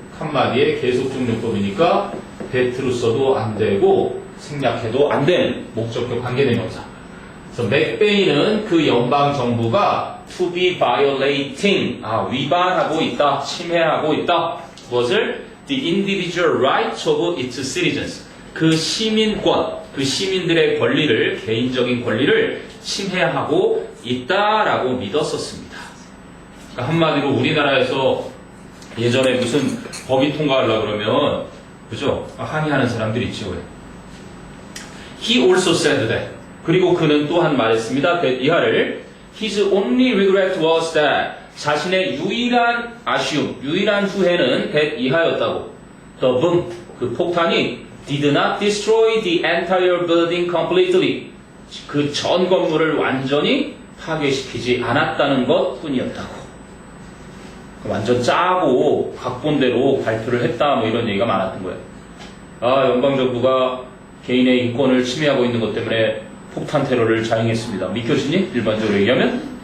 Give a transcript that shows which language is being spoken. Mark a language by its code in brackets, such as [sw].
[ko] 한마디에 계속적용법이니까 that로 써도 안 되고 생략해도 안 되는 목적격 관계대명사. 그래서 맥베이는 그 연방 정부가 [en] to be violating [ko] 위반하고 있다, 침해하고 있다. 무엇을? [en] The individual rights of its citizens. [ko] 그 시민권, 그 시민들의 권리를, 개인적인 권리를 침해하고 있다라고 믿었었습니다. 그러니까 한마디로 우리나라에서 예전에 무슨 법이 통과하려고 그러면 그죠? 항의하는 사람들이 있죠. [en] He also said that. [ko] 그리고 그는 또한 말했습니다. that 이하를 [en] His only regret was that [ko] 자신의 유일한 아쉬움, 유일한 후회는 that 이하였다고. [en] The bomb, [ko] 그 폭탄이 [en] did not destroy the entire building completely. [ko] 그 전 건물을 완전히 파괴시키지 않았다는 것 뿐이었다고. 완전 짜고 각본대로 발표를 했다 뭐 이런 얘기가 많았던 거예요. 아, 연방정부가 개인의 인권을 침해하고 있는 것 때문에 폭탄 테러를 자행했습니다. 믿겨지니? 일반적으로 얘기하면?